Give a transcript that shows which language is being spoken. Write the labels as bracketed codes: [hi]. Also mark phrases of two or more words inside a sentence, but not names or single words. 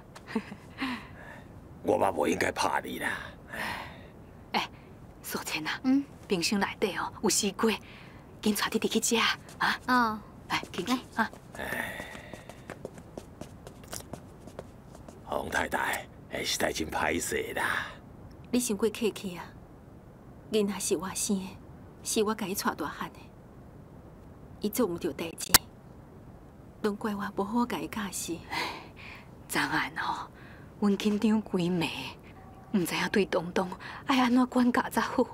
[nan] 我嘛无应该拍你啦。素贞啊，冰箱内底哦有西瓜， 紧带弟弟去食啊！哦，来，紧去啊！洪太太，实在真歹势啦。你伤过客气啊！囡仔是我生的，是我甲伊带大汉的，伊做唔到代志，拢怪我无好甲伊教示。昨暗吼，阮紧张规暝，唔知影对东东爱安怎管教才好。